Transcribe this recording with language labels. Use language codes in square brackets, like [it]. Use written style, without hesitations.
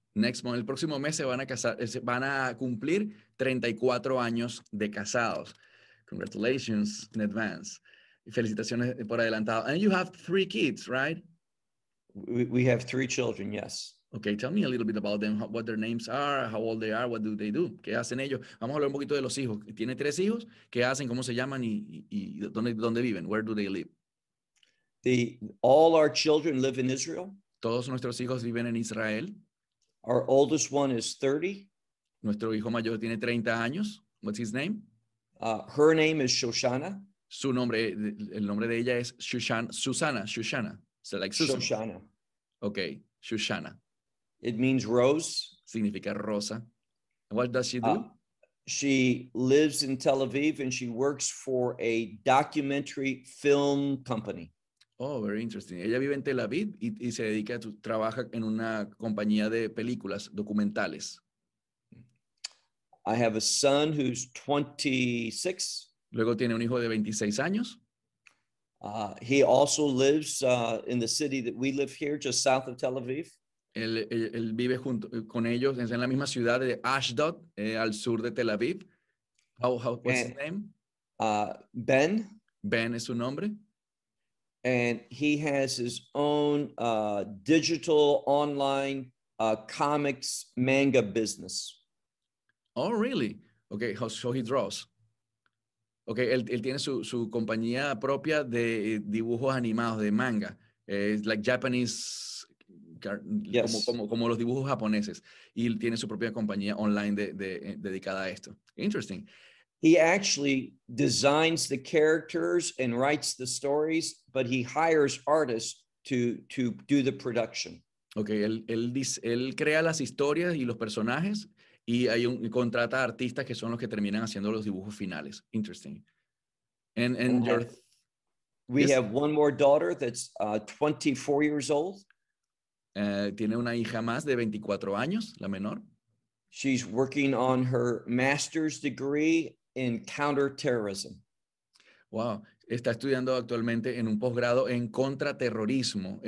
[en] Next month, [es] el próximo mes se van a cumplir 34 años de casados. [en] Congratulations in advance. [es] Felicitaciones por adelantado. [en] And you have 3 kids, right? We have 3 children, yes. Okay, tell me a little bit about them, what their names are, how old they are, what do they do? [es] ¿Qué hacen ellos? Vamos a hablar un poquito de los hijos. ¿Tiene 3 hijos? ¿Qué hacen? ¿Cómo se llaman? ¿Y dónde viven? [en] Where do they live? All our children live in Israel. [es] Todos nuestros hijos viven en Israel. [en] Our oldest one is 30. [es] Nuestro hijo mayor tiene 30 años. [en] What's his name? Her name is Shoshana. [es] Su nombre, el nombre de ella es Shoshana. [en] So like Susan. Shoshana. Okay. Shoshana. It means rose. [es] Significa rosa. [en] What does she do? She lives in Tel Aviv and she works for a documentary film company. Oh, very interesting. [es] Ella vive en Tel Aviv y se dedica a trabaja en una compañía de películas documentales. [en] I have a son who's 26. [es] Luego tiene un hijo de 26 años. [en] He also lives in the city that we live here, just south of Tel Aviv. [es] Él vive junto con ellos en la misma ciudad de Ashdod, al sur de Tel Aviv. [en] What's his name? Ben. [es] Ben es su nombre. [en] And he has his own digital online comics manga business. Oh, really? Okay, so he draws. [es] Okay, él tiene su compañía propia de dibujos animados, de manga. [en] It's like Japanese, yes. [es] como los dibujos japoneses. Y él tiene su propia compañía online dedicada a esto. [en] Interesting. He actually designs the characters and writes the stories, but he hires artists to do the production. [es] Okay, él crea las historias y los personajes y hay un contrata a artistas que son los que terminan haciendo los dibujos finales. [en] Interesting. We have one more daughter that's 24 years old. [es] Tiene una hija más de 24 años, la menor. [en] She's working on her master's degree in counterterrorism. [es] Wow, está estudiando actualmente en un posgrado en contraterrorismo.